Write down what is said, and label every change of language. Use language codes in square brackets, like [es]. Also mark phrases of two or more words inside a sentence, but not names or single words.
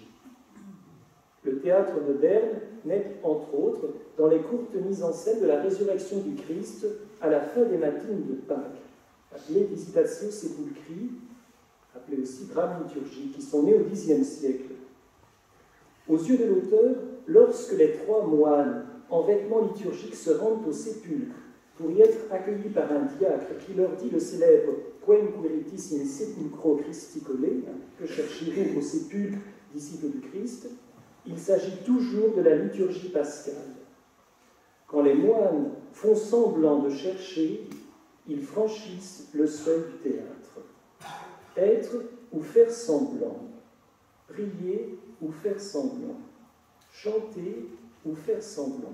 [fr] Le théâtre moderne naît, entre autres, dans les courtes mises en scène de la résurrection du Christ à la fin des matines de Pâques, appelées Visitatio Sepulchri, appelées aussi drames liturgiques, qui sont nées au Xe siècle. Aux yeux de l'auteur, lorsque les trois moines en vêtements liturgiques se rendent au sépulcre pour y être accueillis par un diacre qui leur dit le célèbre « [la] Quem quiritis in sepulcro Christi colle [fr] » que cherchez-vous au sépulcre, disciples du Christ, il s'agit toujours de la liturgie pascale. Quand les moines font semblant de chercher, ils franchissent le seuil du théâtre. Être ou faire semblant, prier ou faire semblant, chanter ou faire semblant.